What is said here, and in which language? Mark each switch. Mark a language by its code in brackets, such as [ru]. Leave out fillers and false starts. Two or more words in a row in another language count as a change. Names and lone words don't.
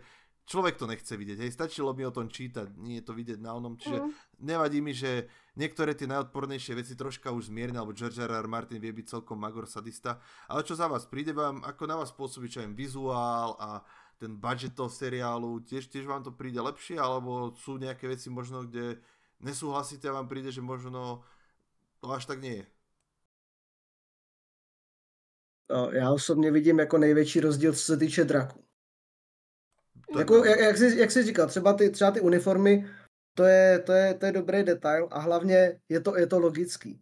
[sk] Človek to nechce vidieť, hej, stačilo mi o tom čítať, nie je to vidieť na onom, čiže nevadí mi, že niektoré tie najodpornejšie veci troška už zmiernia, alebo George R. Martin vie byť celkom magor sadista, ale čo za vás, príde vám, ako na vás pôsobí, čo aj vizuál a ten budget toho seriálu, tiež vám to príde lepšie, alebo sú nejaké veci možno, kde nesúhlasíte a vám príde, že možno to až tak nie je? [cs] Já osobně vidím jako největší rozdíl, co se týče draků. Jako, jak jsi říkal, třeba ty uniformy, to je dobrý detail a hlavně je to logický.